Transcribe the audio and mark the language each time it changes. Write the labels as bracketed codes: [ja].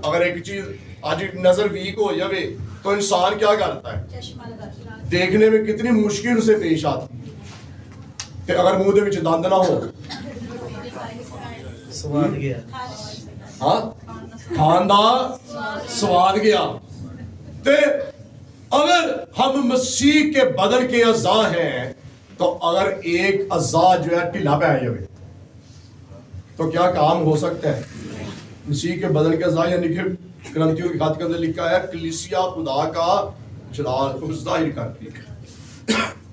[ur] اگر ایک چیز آج نظر ویک ہو جائے تو انسان کیا کرتا ہے؟ دیکھنے میں کتنی مشکل سے پیش آتی ہے. [pa] کہ اگر منہ دے وچ دند نہ ہو، سواد گیا. ہاں. کھاندا سواد گیا. [ur] تے اگر ہم مسیح کے بدن کے اعضاء ہیں تو اگر ایک اعضاء جو ہے ڈھیلا پہ آئے ہوئے تو کیا کام ہو سکتا ہے؟ مسیح کے بدن کے اعضاء، یعنی کہ کرنتیوں کی خط کے اندر لکھا ہے کلیسیا خدا کا جلال کو ظاہر کرتی ہے.